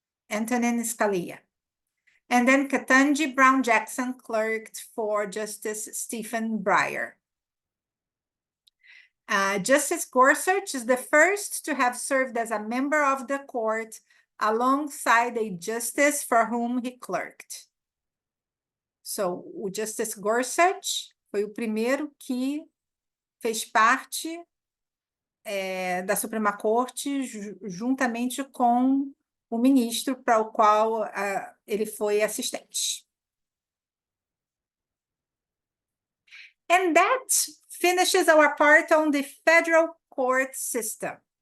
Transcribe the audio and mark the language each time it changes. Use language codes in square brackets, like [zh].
[en] Antonin Scalia. And then Ketanji Brown Jackson clerked for Justice Stephen Breyer. Justice Gorsuch is the first to have served as a member of the court alongside a justice for whom he clerked. [pt] So, o Justice Gorsuch foi o primeiro que fez parte da Suprema Corte juntamente com o ministro para o qual ele foi assistente. [en] And that finishes our part on the federal court system.